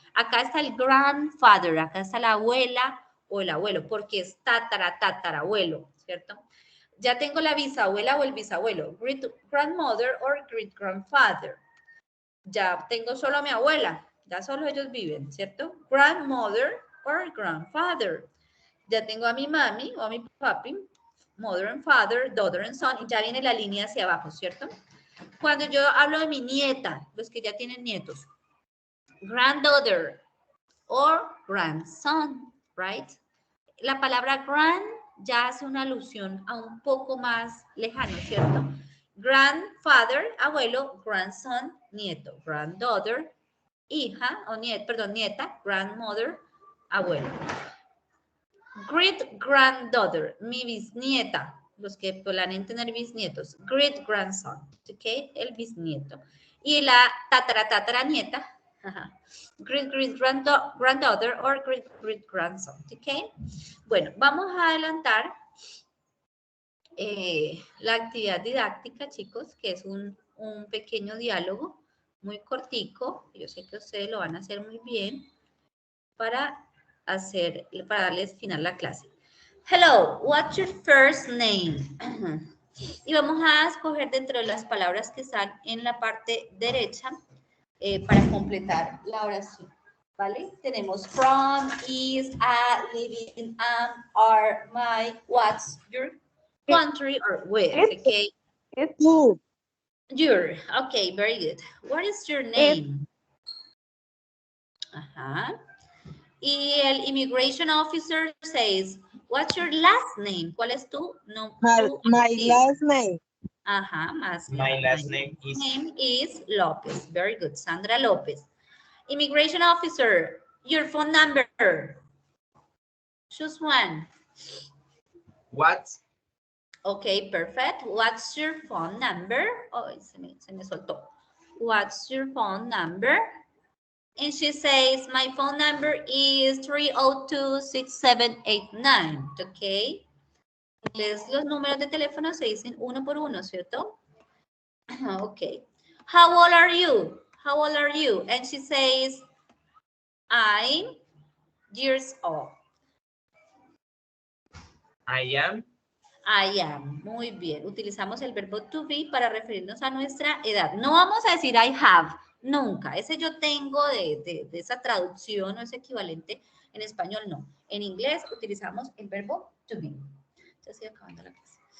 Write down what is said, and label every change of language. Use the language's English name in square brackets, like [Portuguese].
[Spanish] Acá está el grandfather, acá está la abuela o el abuelo, porque es tatarabuelo, ¿cierto? Ya tengo la bisabuela o el bisabuelo, [English] great grandmother or great grandfather. [Spanish] Ya tengo solo a mi abuela, ya solo ellos viven, ¿cierto? [English] Grandmother or grandfather. [Spanish] Ya tengo a mi mami o a mi papi, [English] mother and father, daughter and son, [Spanish] y ya viene la línea hacia abajo, ¿cierto? Cuando yo hablo de mi nieta, los que ya tienen nietos, [English] granddaughter or grandson, right? [Spanish] La palabra grand ya hace una alusión a un poco más lejano, ¿cierto? Grandfather, abuelo, grandson, nieto, granddaughter, hija, o nieta, grandmother, abuelo. Great granddaughter, mi bisnieta, los que planean tener bisnietos, great grandson, ¿ok? El bisnieto. Y la tatara nieta, Ajá. [English] Granddaughter or great grandson. ¿Ok? [Spanish] Bueno, vamos a adelantar la actividad didáctica, chicos, que es un pequeño diálogo muy cortico. Yo sé que ustedes lo van a hacer muy bien para darles final a la clase. [English] Hello, what's your first name? [Spanish] Y vamos a escoger dentro de las palabras que están en la parte derecha para completar la oración, ¿vale? [English] Tenemos from, is, at, living, am, are, my, what's, your, country, or with, okay? Who? Your, okay, very good. What is your name? Ajá. Y el immigration officer says, what's your last name? [Spanish] ¿Cuál es tu nombre? [English] My last name. Ajá, My last name is Lopez. Very good, Sandra Lopez. Immigration officer, your phone number. Choose one. What? Okay, perfect. What's your phone number? Oh, [Spanish] se me soltó. [English] What's your phone number? And she says, my phone number is 302-6789. Okay. [Spanish] Los números de teléfono se dicen uno por uno, ¿cierto? [English] Okay. How old are you? How old are you? And she says, I'm years old. I am. [Spanish] Muy bien. Utilizamos el verbo to be para referirnos a nuestra edad. No vamos a decir I have, nunca. Ese yo tengo de esa traducción o ese equivalente en español, no. En inglés utilizamos el verbo to be. Ya estoy acabando la clase.